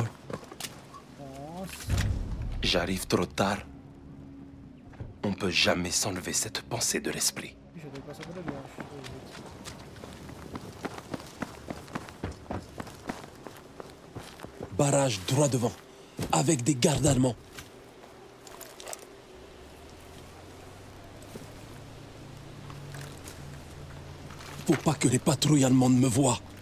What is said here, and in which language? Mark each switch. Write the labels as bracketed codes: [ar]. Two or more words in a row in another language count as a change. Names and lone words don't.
[pt] Nossa. [fr] J'arrive trop tard. On peut jamais s'enlever cette pensée de l'esprit. [pt] Ixi, eu tenho que passar por ali, eu acho. [fr] Barrage droit devant, avec des gardes allemands. Faut pas que les patrouilles allemandes me voient.